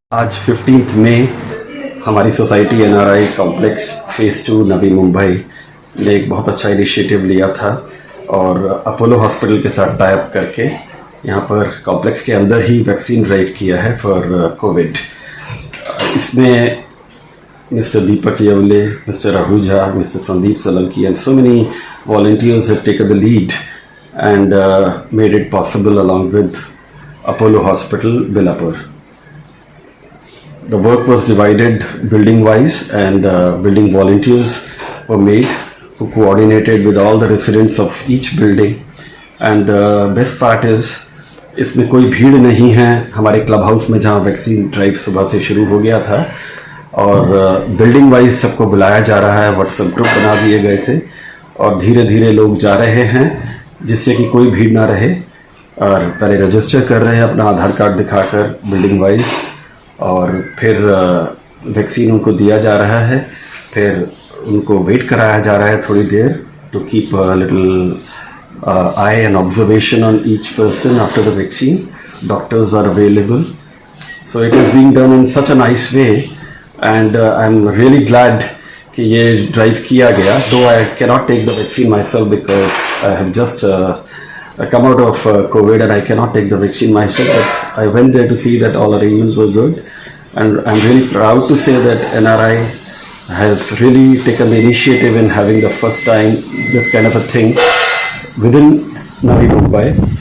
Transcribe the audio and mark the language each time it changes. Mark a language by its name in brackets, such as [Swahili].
[Hindi] आज 15 मई हमारी society NRI complex phase 2 Navi Mumbai ने एक बहुत अच्छा इनिशिएटिव लिया था और अपोलो हॉस्पिटल के साथ टाइप करके यहाँ पर कॉम्प्लेक्स के अंदर ही वैक्सीन ड्राइव किया है फॉर कोविड। इसमें Mr. Deepak Yavle, Mr. Ahuja, Mr. [English] Sandeep Solanki and so many volunteers have taken the lead and made it possible along with Apollo Hospital, Belapur. The work was divided building wise and building volunteers were made who coordinated with all the residents of each building, and the best part is [Hindi] इसमें कोई भीड़ नहीं है। हमारे club house में जहाँ vaccine drive सुबह से शुरू हो गया था और बिल्डिंग वाइज सबको बुलाया जा रहा है, व्हाट्सएप ग्रुप बना दिए गए थे और धीरे धीरे लोग जा रहे हैं जिससे कि कोई भीड़ ना रहे। और पहले रजिस्टर कर रहे हैं अपना आधार कार्ड दिखाकर बिल्डिंग वाइज, और फिर वैक्सीन उनको दिया जा रहा है, फिर उनको वेट कराया जा रहा है थोड़ी देर to keep little eye and observation on each person after the vaccine. [English] Doctors are available. So it is being done in such a nice way and I'm really glad [Hindi] कि ये ड्राइव किया गया. [English] Though I cannot take the vaccine myself because I have just come out of COVID and I cannot take the vaccine myself, but I went there to see that all arrangements were good and I'm really proud to say that NRI has really taken the initiative in having the first time this kind of a thing within Navi Mumbai.